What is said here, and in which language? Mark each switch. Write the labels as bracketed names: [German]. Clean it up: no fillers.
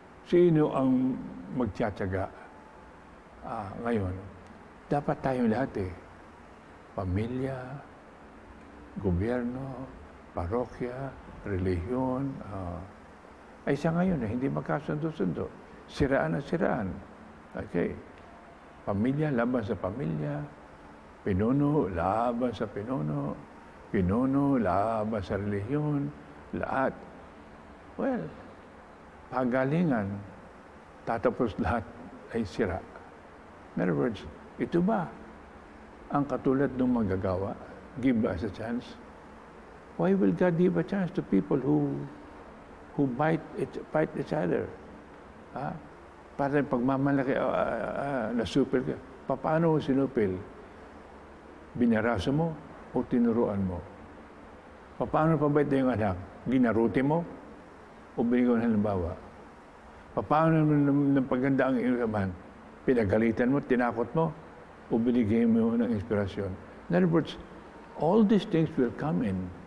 [Filipino] Sino ang magtsatsaga ngayon? Dapat tayong lahat pamilya, gobyerno, parokya, relihiyon. Ay siya ngayon hindi magkasundo-sundo. Siraan na siraan. Okay. Pamilya, laban sa pamilya. Pinuno, laban sa pinuno. Pinuno, laban sa relihiyon. Lahat. Well, pagalingan, tatapos lahat ay sira. [English] In other words, [Filipino] ito ba ang katulad ng magagawa? [English] Give us a chance. Why will God give a chance to people who fight each other? [Filipino] Para pagmamalaki, nasupil ka. Paano mo sinupil? Binaraso mo o tinuruan mo? Paano pabait na yung anak? Ginaruti mo o binigyan ng halimbawa? Paano ng paganda ang iyong amahan? Pinagalitan mo, tinakot mo o binigyan mo ng inspirasyon? [English] In other words, all these things will come in.